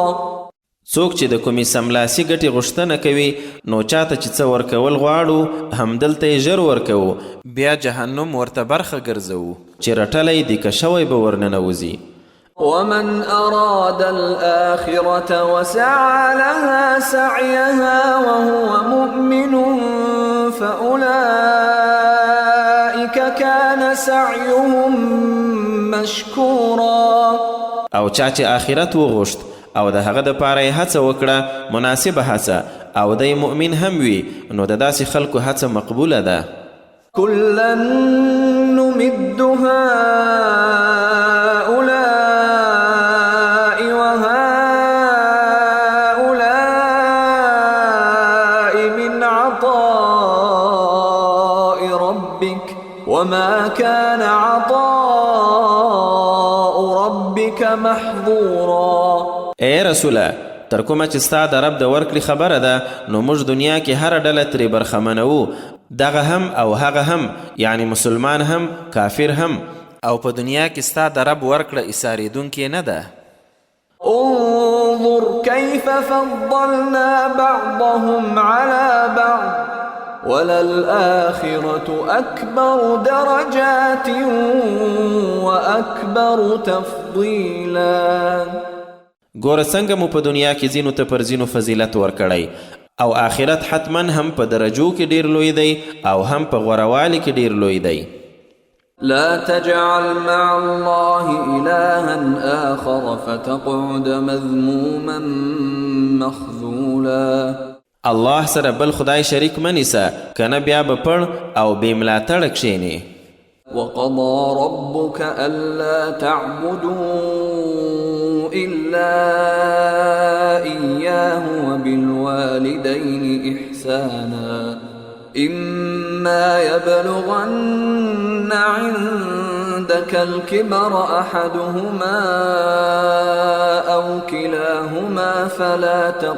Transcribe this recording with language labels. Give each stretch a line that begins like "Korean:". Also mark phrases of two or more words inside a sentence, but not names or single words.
Pashto: څوک چې د کومې سملاسي ګټې غوښتنه کوي نو چاته چې څه ورکول غواړو همدلته یې ژر ورکوو، بیا جهنم ورته برخه ګرځوو چې رټلی دیکه شوی به ورننوځي.
Arabic: ومن أراد الآخرة وسعى لها سعيها وهو مؤمن فأولئك كان سعيهم مشكورا.
Pashto: او چا چې آخرت وغوښت او د هغه دپاره یې هڅه وکړه مناسبه هڅه او دی مؤمن هم وي نو د داسې خلکو هڅه مقبوله ده.
Arabic: كلا نمد هؤلاء وهؤلاء من عطاء ربك وما كان عطاء ربك محظورا.
Pashto: ای رسوله تر کومه چې ستا د رب د ورکړې خبره ده نو موږ دنیا کې هره ډله ترې برخمنوو، دغه هم او هغه هم، یعنی مسلمان هم کافر هم، او په دنیا کې ستا د رب ورکړه ایسارېدونکې نه ده.
Arabic: انظر كيف فضلنا بعضهم على بعض وللآخرة أكبر درجات وأكبر تفضيلا.
Pashto: ګوره څنګه مو په دنیا کې ځینو ته پر ځینو فضیلت ورکړی او آخرت حتما هم په درجو کې ډیر لوی دی او هم په غوروالي کې ډیر لوی دی.
Arabic: لا تجعل مع الله إلها آخر فتقعد مذموما مخذولا.
Pashto: الله سره بل خدای شریک منیسه کنه بیا به پړ او بې ملاتړه کښېنې.
Arabic: وقضى ربك ألا تعبدوا إلا إياه وبالوالدين إحسانا إما يبلغن عندك الكبر أحدهما أو كلاهما فلا